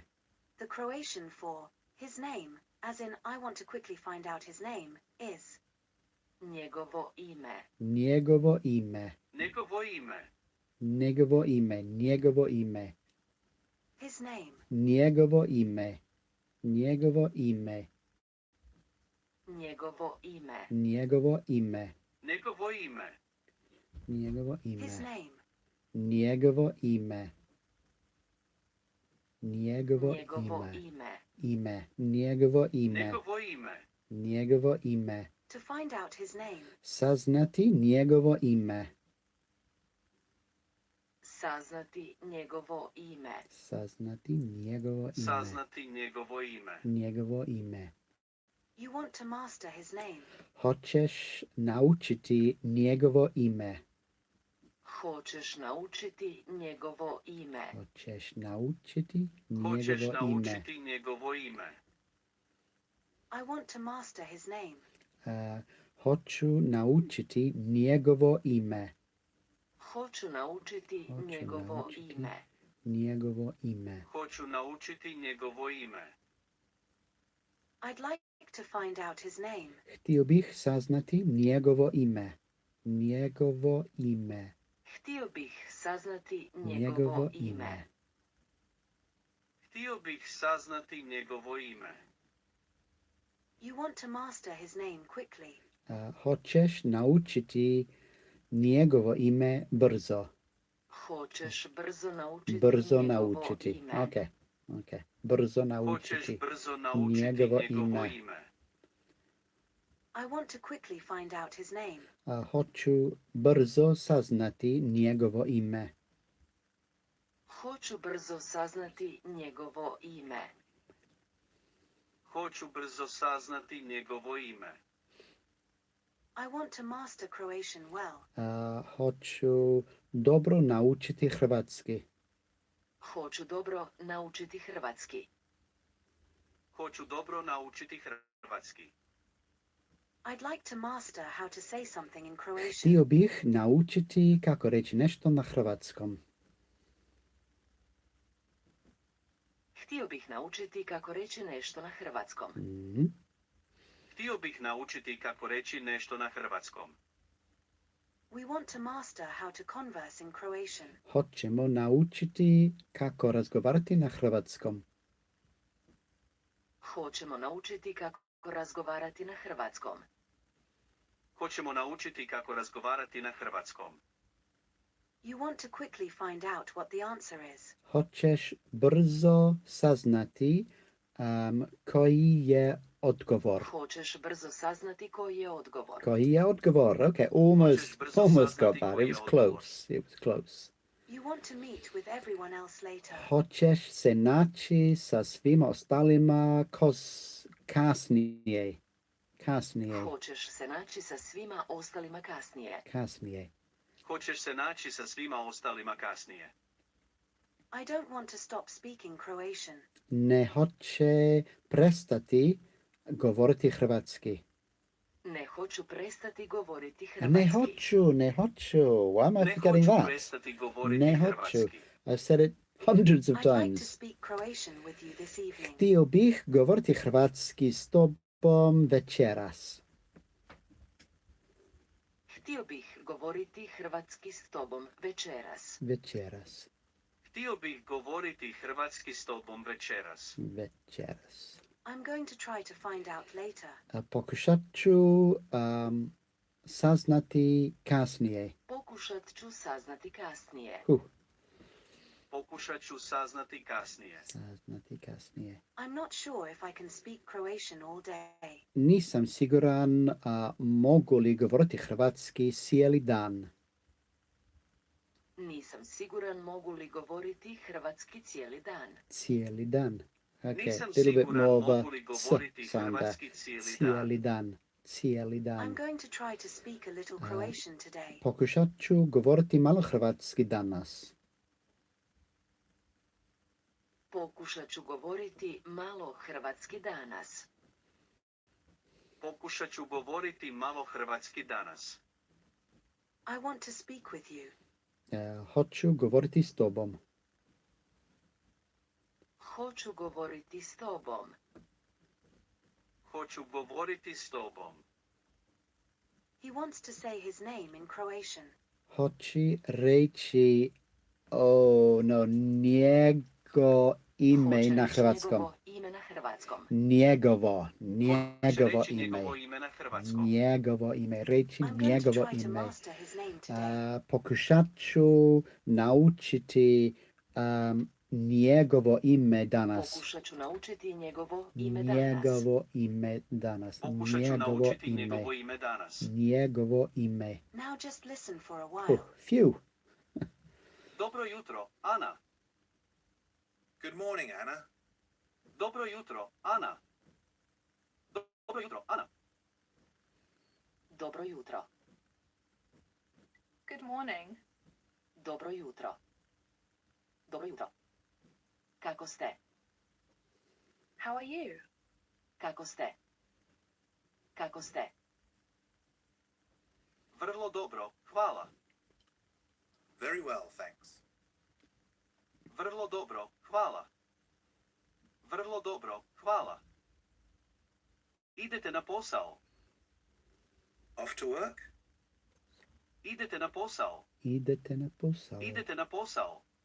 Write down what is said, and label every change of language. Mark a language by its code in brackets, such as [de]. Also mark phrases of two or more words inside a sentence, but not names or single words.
[en] The Croatian for his name, as in I want to quickly find out his name, is [hr] Njegovo ime. Njegovo ime. Njegovo ime. Njegovo ime. Njegovo ime. [en] his name. [hr] Njegovo ime. Njegovo ime. Njegovo ime. Njegovo ime. Njegovo ime. Njegovo [en] His [hr] ime. [en] name. [hr] Njegovo ime. Njegovo Njegovo ime. ime. Ime. Njegovo ime. Njegovo ime. Njegovo ime. [en] To find out his name. [hr] Saznati njegovo ime. Saznati njegovo ime. Saznati njegovo ime. Saznati njegovo ime. Njegovo ime. [en] You want to master his name. [hr] Hoćeš naučiti njegovo ime. Hoćeš naučiti njegovo ime. Hoćeš naučiti Hoćeš njegovo ime. naučiti njegovo ime. [en] I want to master his name. [hr] Hoću naučiti njegovo ime. Hoću naučiti Hoću njegovo naučiti ime. Njegovo ime. Hoću naučiti njegovo ime. [en] I'd like to find out his name. [hr] Htio bih saznati njegovo ime. Njegovo ime. Htio bih saznati Njegovo njegovo ime. ime. Htio bih saznati njegovo ime. [en] You want to master his name quickly. [hr] Hoćeš naučiti njegovo ime brzo. Hoćeš brzo naučiti Brzo njegovo naučiti. ime. Ok. Brzo Hoćeš naučiti brzo naučiti njegovo njegovo ime. ime. [en] I want to quickly find out his name. [hr] Hoću brzo saznati njegovo ime. Hoću brzo saznati njegovo ime. Hoću brzo saznati njegovo ime. [en] I want to master Croatian well. [hr] Hoću dobro naučiti hrvatski. Hoću dobro naučiti hrvatski. Hoću dobro naučiti hrvatski. I'd like to master how to say something in Croatian. Htio bih naučiti kako reći nešto na hrvatskom. Htio bih naučiti kako reći nešto na hrvatskom. Mhm. Htio bih naučiti kako reći nešto na hrvatskom. [en] We want to master how to converse in Croatian. [hr] Hoćemo naučiti kako razgovarati na hrvatskom. Hoćemo naučiti kako razgovarati na hrvatskom. Hoćemo naučiti kako razgovarati na hrvatskom. [en] You want to quickly find out what the answer is. [hr] Hoćeš brzo saznati koji je odgovor. Hoćeš brzo saznati koji je odgovor. Koji je odgovor? Okay, Hoćeš brzo [en] almost got [hr] saznati [en] that. [hr] koji [en] It [hr] je [en] was [hr] odgovor. [en] close. It was close. You want to meet with everyone else later. [hr] Hoćeš se naći sa svima ostalima kasnije. Kasnije. Hoćeš se naći sa svima ostalima kasnije. Kasnije. Hoćeš se naći sa svima ostalima kasnije. [en] I don't want to stop speaking Croatian. [hr] Ne hoće prestati govoriti hrvatski. Ne hoću prestati govoriti Ne hrvatski. hoću. [en] Why am I [hr] Ne [en] forgetting [hr] hoću [en] that? [hr] prestati govoriti Ne hrvatski. hoću. [en] I've said it hundreds of I'd like to times. speak Croatian with you this evening. [hr] Htio bih govoriti hrvatski s tobom večeras. Htio bih govoriti hrvatski s tobom večeras. Večeras. Htio bih govoriti hrvatski s tobom večeras. Večeras. [en] I'm going to try to find out later. [hr] Pokušat ću saznati kasnije. Pokušat ću saznati kasnije. Pokušat ću saznati kasnije. Saznati kasnije. [en] I'm not sure if I can speak Croatian all day. [hr] Nisam siguran mogu li govoriti hrvatski cijeli dan. Nisam siguran mogu li govoriti hrvatski cijeli dan. Cijeli dan. Okay, Nisam [en] little bit [hr] siguran [en] more of a [hr] mogu li govoriti [en] sound there. [hr] hrvatski cijeli dan. Cijeli dan. Cijeli [en] I'm [hr] dan. [en] going to try to speak a little Croatian today. [hr] Pokušat ću govoriti malo hrvatski danas. Pokušat ću govoriti malo hrvatski danas. Pokušat ću govoriti malo hrvatski danas. [en] I want to speak with you. [hr] Hoću govoriti s tobom. Hoću govoriti s tobom. Hoću govoriti s tobom. [en] He wants to say his name in Croatian. [hr] Hoći reći njego ime Hoće na reći hrvatskom. njegovo ime na hrvatskom. hrvatskom. Njegovo Hoće reći ime. njegovo ime na hrvatskom. Njegovo ime. Reći [en] I'm going to [hr] njegovo [en] try to [hr] ime. [en] master his name today. [hr] Pokušat ću naučiti njegovo ime danas. Pokušat ću naučiti njegovo ime danas. Njegovo ime danas. Pokušat ću naučiti njegovo ime danas. Njegovo ime. [en] Now just listen for a while. Phew. [hr] Dobro jutro, Ana. [en] Good morning, Anna. [hr] Dobro jutro, Ana. Dobro jutro, Ana. Dobro jutro. [en] Good morning. [hr] Dobro jutro. Dobro jutro. Kako ste? [en] How are you? [hr] Kako ste? Kako ste? Vrlo dobro, hvala. [en] Very well, thanks. [hr] Vrlo dobro, hvala. Vrlo dobro, hvala. Idete na posao. [en] Off to work? [hr] Idete na posao. Idete na posao. Idete na posao.